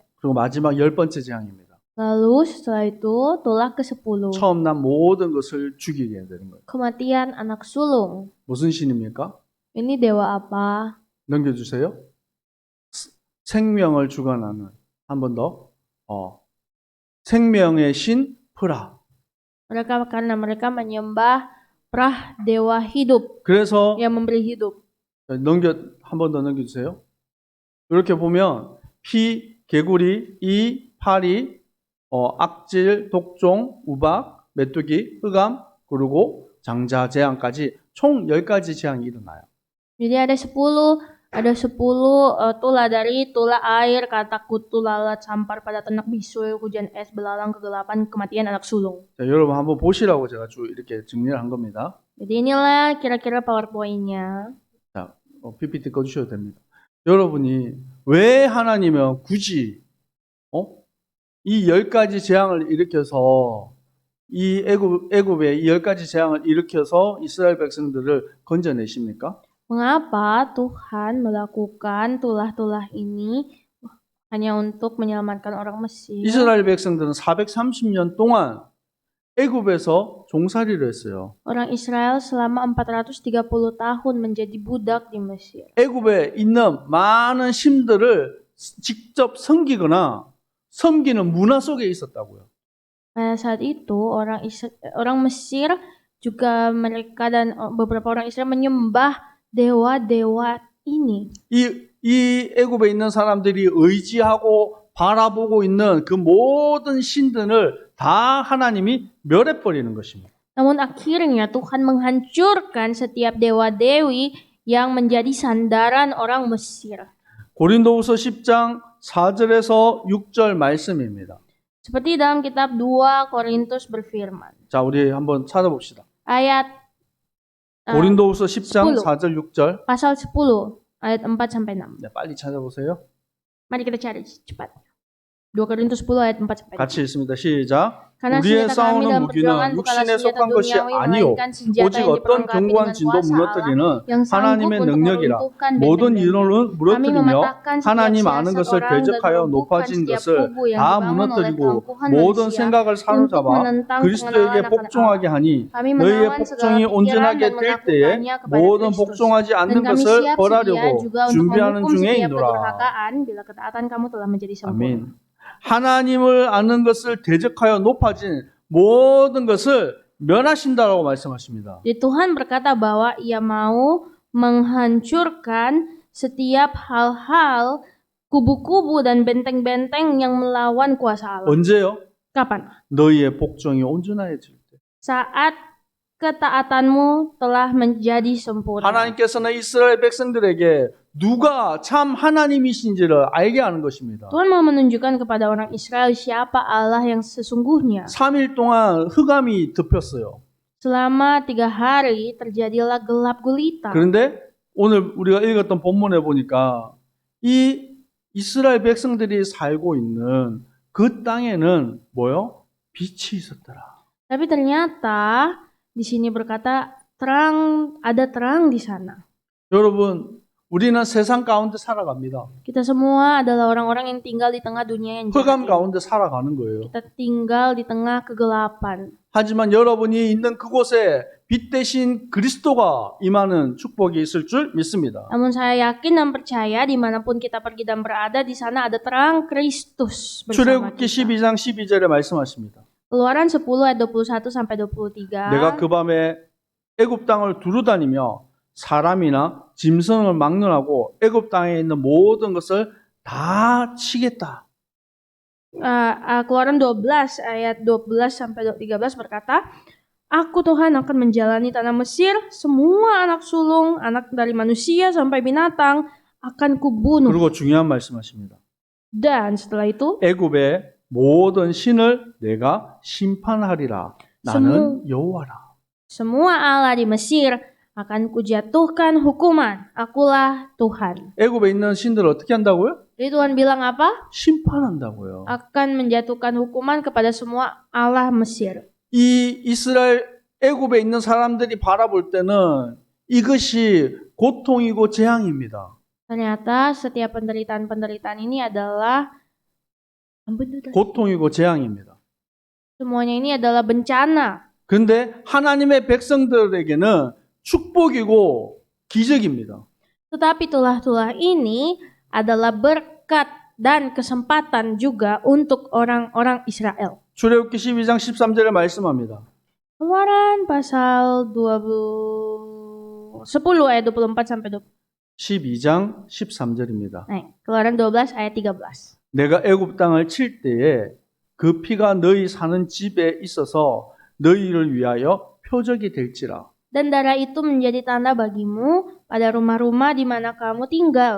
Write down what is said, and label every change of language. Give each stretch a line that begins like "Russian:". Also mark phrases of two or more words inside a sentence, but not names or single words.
Korean: 그리고 마지막 10번째 재앙입니다.
Indonesian: Lalu setelah itu tulah ke-10.
Korean: 처음 난 모든 것을 죽이게 되는 거예요.
Indonesian: Kematian anak sulung.
Korean: 무슨 신입니까?
Indonesian: Ini dewa apa?
Korean: 넘겨주세요. 생명을 주관하는 한 번 더. 생명의 신 프라.
Indonesian: Karena mereka menyembah Prah dewa hidup
Korean: 그래서
Indonesian: yang memberi hidup.
Korean: 한 번 더 넘겨주세요. 이렇게 보면 개구리, 파리, 악질, 독종, 우박, 메뚜기, 흑암, 그리고 장자 재앙까지 총 10가지 재앙이 일어나요.
Indonesian: Jadi ada 10 tulah dari tulah air, katak kutu, lalat, sampar pada ternak, bisul, hujan es, belalang, kegelapan, kematian anak sulung.
Korean: 자, 여러분 한번 보시라고 제가 쭉 이렇게 정리를 한 겁니다.
Indonesian: Jadi inilah kira-kira PowerPoint-nya.
Korean: 자, PPT 꺼주셔도 됩니다. 여러분이 왜 하나님은 굳이 이 10가지 재앙을 일으켜서 이 애굽의 이 10가지 재앙을 일으켜서 이스라엘 백성들을 건져내십니까?
Indonesian: Mengapa Tuhan melakukan tulah-tulah ini hanya untuk menyelamatkan orang Mesir?
Korean: 이스라엘 백성들은 430년 동안 애굽에서 종살이를 했어요.
Indonesian: Orang Israel selama 430 tahun menjadi budak di Mesir.
Korean: 애굽에 있는 많은 신들을 직접 섬기거나 섬기는 문화 속에 있었다고요.
Indonesian: Pada saat itu orang Mesir juga mereka dan beberapa orang Israel menyembah dewa-dewa ini.
Korean: 이 애굽에 있는 사람들이 의지하고 바라보고 있는 그 모든 신들을 다 하나님이 멸해버리는 것입니다.
Indonesian: Namun akhirnya Tuhan menghancurkan setiap dewa-dewi yang menjadi sandaran orang Mesir.
Korean: 고린도후서 10장 4절에서 6절 말씀입니다.
Indonesian: Seperti dalam kitab 2 Korintus berfirman.
Korean: 자, 우리 한번 찾아봅시다.
Indonesian: Ayat
Korean: 고린도후서 10장 10. 4절 6절.
Indonesian: pasal 10 ayat 4 sampai 6.
Korean: 네, 빨리 찾아보세요.
Indonesian: Mari kita cari cepat. 2 Korintus 10 ayat 4 sampai 6.
Korean: 같이 읽습니다. 시작.
Indonesian: Karena
Korean: 우리의
Indonesian: senjata kami
Korean: 싸우는
Indonesian: dalam
Korean: 무기는
Indonesian: perjuangan bukanlah
Korean: 육신에
Indonesian: senjata
Korean: 속한 것이
Indonesian: duniawi,
Korean: 아니요
Indonesian: melainkan senjata
Korean: 오직
Indonesian: yang
Korean: 어떤
Indonesian: diperlengkapi
Korean: 견고한
Indonesian: dengan
Korean: 진도
Indonesian: kuasa Allah
Korean: 무너뜨리는
Indonesian: yang sanggup
Korean: 하나님의
Indonesian: untuk
Korean: 능력이라
Indonesian: meruntuhkan
Korean: 모든
Indonesian: benteng-benteng.
Korean: 이론을
Indonesian: Kami
Korean: 무너뜨리며
Indonesian: mematahkan setiap
Korean: 하나님 아는
Indonesian: siasat
Korean: 것을
Indonesian: orang dan
Korean: 대적하여
Indonesian: melumpuhkan
Korean: 높아진
Indonesian: setiap
Korean: 것을
Indonesian: kubu yang
Korean: 다
Indonesian: dibangun oleh
Korean: 무너뜨리고
Indonesian: keangkuhan
Korean: 모든
Indonesian: manusia
Korean: 생각을
Indonesian: untuk
Korean: 사로잡아
Indonesian: menentang
Korean: 그리스도에게
Indonesian: pengenalan akan
Korean: 복종하게
Indonesian: Allah.
Korean: 하니
Indonesian: Kami
Korean: 너희의
Indonesian: menawan segala
Korean: 복종이
Indonesian: pikiran
Korean: 온전하게
Indonesian: dan
Korean: 될 때에
Indonesian: melakukannya kepada
Korean: 모든
Indonesian: Kristus.
Korean: 복종하지
Indonesian: Dan
Korean: 않는
Indonesian: kami
Korean: 것을
Indonesian: siap sedia
Korean: 벌하려고
Indonesian: juga untuk
Korean: 준비하는
Indonesian: menghukum
Korean: 중에
Indonesian: setiap
Korean: 있노라.
Indonesian: kedurhakaan bila ketaatan kamu telah menjadi sempurna.
Korean: 아멘. 하나님을 아는 것을 대적하여 높아진 모든 것을 멸하신다라고 말씀하십니다.
Indonesian: Jadi Tuhan berkata bahwa Ia mau menghancurkan setiap hal-hal, kubu-kubu dan benteng-benteng yang melawan kuasa Allah.
Korean: 언제요?
Indonesian: Kapan?
Korean: 너희의 복종이 온전해질 때.
Indonesian: Saat ketaatanmu telah menjadi sempurna.
Korean: 하나님께서는 이스라엘 백성들에게 누가 참 하나님이신지를 알게 하는 것입니다.
Indonesian: Tuhan mau menunjukkan kepada orang Israel siapa Allah yang sesungguhnya.
Korean: 3일 동안 흑암이 덮였어요.
Indonesian: Selama 3 hari terjadilah gelap gulita.
Korean: 그런데 오늘 우리가 읽었던 본문에 보니까 이 이스라엘 백성들이 살고 있는 그 땅에는 뭐요? 빛이 있었더라.
Indonesian: Tapi ternyata di sini berkata ada terang di sana.
Korean: 여러분, 우리는 세상 가운데 살아갑니다.
Indonesian: Kita semua adalah orang-orang yang tinggal di tengah dunia yang
Korean: 흑암
Indonesian: jahat.
Korean: 가운데 살아가는 거예요.
Indonesian: Kita tinggal di tengah kegelapan.
Korean: 하지만 여러분이 있는 그곳에 빛 대신 그리스도가 임하는 축복이 있을 줄 믿습니다.
Indonesian: Namun saya yakin dan percaya dimanapun kita pergi dan berada, di sana ada terang Kristus bersama 출애굽기 kita.
Korean: 12장 12절에 말씀하십니다.
Indonesian: Keluaran 10 ayat 21 sampai 23.
Korean: 내가 그 밤에 애굽 땅을 두루다니며 사람이나 짐승을 막론하고 애굽 땅에 있는 모든 것을 다 치겠다.
Indonesian: Keluaran 12 ayat 12 sampai 13 berkata, Aku Tuhan akan menjalani tanah Mesir, semua anak sulung, anak dari manusia sampai binatang akan kubunuh.
Korean: 그리고 중요한 말씀하십니다.
Indonesian: Dan setelah itu
Korean: 애굽의 모든 신을 내가 심판하리라. 나는 여호와라.
Indonesian: semua Allah di Mesir akan kujatuhkan hukuman. Akulah Tuhan.
Korean: 애굽에 있는 신들을 어떻게 한다고요?
Indonesian: Jadi Tuhan bilang apa?
Korean: 심판한다고요.
Indonesian: Akan menjatuhkan hukuman kepada semua Allah Mesir.
Korean: 이 이스라엘 애굽에 있는 사람들이 바라볼 때는 이것이 고통이고 재앙입니다.
Indonesian: Ternyata setiap penderitaan-penderitaan ini adalah
Korean: 고통이고 재앙입니다.
Indonesian: semuanya ini adalah bencana.
Korean: 그런데 하나님의 백성들에게는 축복이고 기적입니다.
Indonesian: Tetapi tulah-tulah ini adalah berkat dan kesempatan juga untuk orang-orang Israel.
Korean: 출애굽기 12장 13절에 말씀합니다.
Indonesian: Keluaran pasal 10 ayat 24 sampai 20.
Korean: 12장 13절입니다.
Indonesian: Keluaran 12 ayat 13.
Korean: 내가 애굽 땅을 칠 때에 그 피가 너희 사는 집에 있어서 너희를 위하여 표적이 될지라.
Indonesian: Dan darah itu menjadi tanda bagimu pada rumah-rumah di mana kamu tinggal.